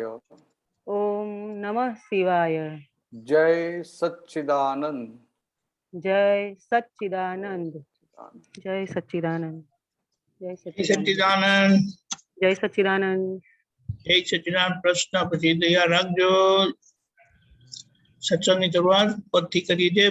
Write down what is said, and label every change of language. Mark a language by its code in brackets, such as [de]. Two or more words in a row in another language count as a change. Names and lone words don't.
[sa] ओम नमः शिवाय। [hi] जय सच्चिदानंद जय सच्चिदानंद जय सच्चिदानंद जय सच्चिदानंद सच्चिदानंद जय सच्चिदानंद जय सच्चिदानंद। प्रश्न [gu] પછી તૈયાર રાખજો। સત્સંગની શરૂઆત પદથી કરી છે।